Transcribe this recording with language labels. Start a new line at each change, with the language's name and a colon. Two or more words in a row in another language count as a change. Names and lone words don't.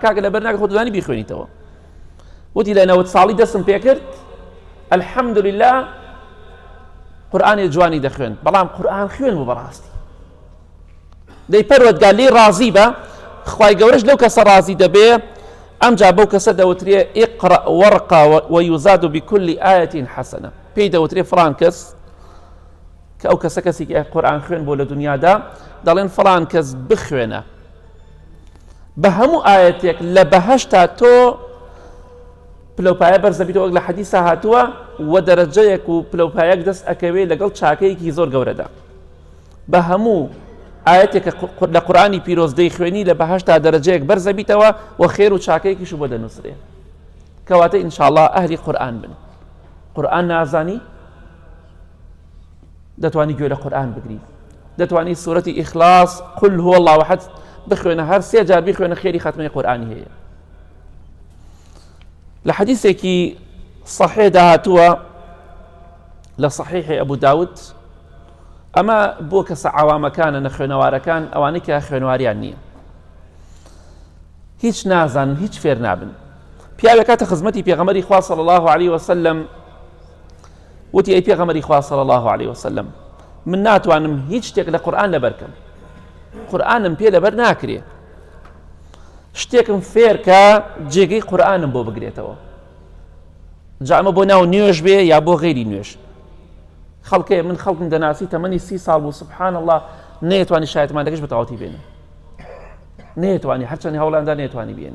Central Kurdish: کاکە لەبەر ناکە خۆ دەزانی بیخوێنیتەوە. وتی لە 90 ساڵی دەستم پێ کرد، ئەلحەمدولله قورئانی جوانی دەخوێن، بەڵام قورئان خوێن بوو بەڕاستی. دەی پەروەردگار لێی ڕازی بە، خوای گەورەش لەو کەسە ڕازی دەبێ. ئەمجا بەو کەسە دەوترێ
Arabic: ئیقرأ وەرقە وەیوزاد بكل آية حەسەنە.
Central Kurdish: پێی دەوترێ فڵان کەس کە ئەو کەسە کەسێکی قورئان خوێن بۆ لە دنیادا، دەڵێن فڵان کەس بخوێنە بە هەموو ئاەتێک لە بەهەشتا تۆ پلەپایە بەرزەبیتەوە، وەک لە حەدیثە هاتووە، و دەرەجەیەک و پلەپایەک دەست ئەکەوێ لەگەڵ چاکەیەکی زۆر گەورەدا. بە هەموو ئاەتێکە لە قورئانی پیرۆز دەیخوێنی لە بەهەشتا دەرەجەیەک بەرزەبیتەوە و خێر و چاکەیەکیش بۆ دەنووسرێ. کەواتە ئینشاءڵڵا ئەهلی قورئان بن. قورئان نازانی دەتوانی گوێ لە قورئان بگری، دەتوانی سوورەتی ئیخلاص
Arabic: قل هو الله احد
Central Kurdish: بخوێنە، هەر سێ جار بیخوێنە خێری خەتمەی قورئانی هەیە. لە حەدیثێکی صحیحدا هاتووە لە صحیحی ئەبوو داود، ئەمە بۆ کەسە عەوامەکانە نەخوێنەوارەکان، ئەوانەی کە خوێنواریان نییە. هیچ نازانن هیچ فێر نابن. پیاوێک کاتە خزمەتی پێغەمبەری خوا
Arabic: صلی الله عليه وسلم
Central Kurdish: وتی ئەی پێغەمبەری خوا
Arabic: صلی الله عليه وسلم
Central Kurdish: من ناتوانم هیچ شتێک لە قورئان لەبەر بکەم، قورئانم پێ لەبەر ناکرێ، شتێکم فێر کە جێگەی قورئانم بۆ بگرێتەوە، جا ئەمە بۆ ناو نوێژ بێ یا بۆ غەیری نوێژ. خەڵکێ من خەڵکم دەناسی تەمەنی 30 ساڵ بوو
Arabic: سبحان الله
Central Kurdish: نەیەتوانی شایەتمانەکەش بەتەواوەتی بێنێ، نەیەتوانی هەرچەندی هەوڵاندا نەیەتوانی بێنێ.